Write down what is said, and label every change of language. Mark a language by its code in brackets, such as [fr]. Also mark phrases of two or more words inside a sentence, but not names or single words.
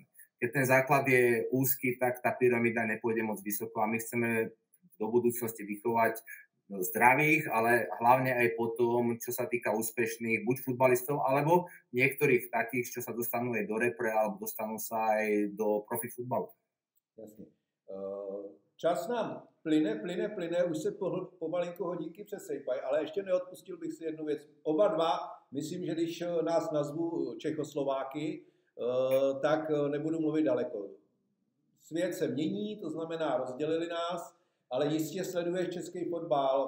[sk] Keď ten základ je úzky, tak tá pyramída nepôjde moc vysoko a my chceme do budúcnosti vychovať zdravých, ale hlavne aj potom, čo sa týka úspešných buď futbalistov, alebo niektorých takých, čo sa dostanú aj do repre, alebo dostanú sa aj do profi futbalu. Jasne. [cs] Čas nám plyne, už se pomalinku hodinky přesejpají, ale ještě neodpustil bych si jednu věc. Oba dva, myslím, že když nás nazvu Čechoslováky, tak nebudu mluvit daleko. Svět se mění, to znamená, rozdělili nás, ale jistě sleduješ český fotbal.